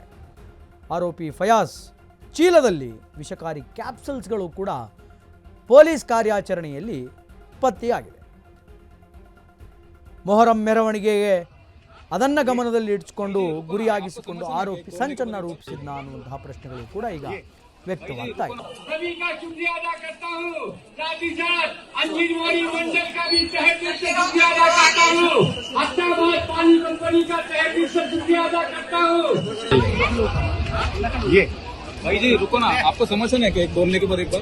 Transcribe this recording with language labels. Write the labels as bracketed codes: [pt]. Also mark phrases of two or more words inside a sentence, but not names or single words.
[kn] ಆರೋಪಿ ಫಯಾಜ್ ಚೀಲದಲ್ಲಿ ವಿಷಕಾರಿ ಕ್ಯಾಪ್ಸೂಲ್ಸ್ಗಳು ಕೂಡ ಪೊಲೀಸ್ ಕಾರ್ಯಾಚರಣೆಯಲ್ಲಿ ಪತ್ತೆಯಾಗಿದೆ. ಮೊಹರಂ ಮೆರವಣಿಗೆಗೆ ಅದನ್ನು ಗಮನದಲ್ಲಿ ಇಟ್ಕೊಂಡು ಗುರಿಯಾಗಿಸಿಕೊಂಡು ಆರೋಪಿ ಸಂಚನ್ನು ರೂಪಿಸಿದ್ನ ಅನ್ನುವಂತಹ ಪ್ರಶ್ನೆಗಳು ಕೂಡ ಈಗ ವ್ಯಕ್ತವಾಗ್ತಾ ಇದೆ. [hi] सभी का शुक्रिया अदा करता हूँ, साथ ही साथ अंजनवाड़ी मंडल का भी तहे दिल से शुक्रिया अदा करता हूँ, अहमदाबाद पानी कंपनी का तहे दिल से शुक्रिया अदा करता हूँ। ये भाई जी रुको ना, आपको समझ है क्या एक बोलने के बाद एक बार?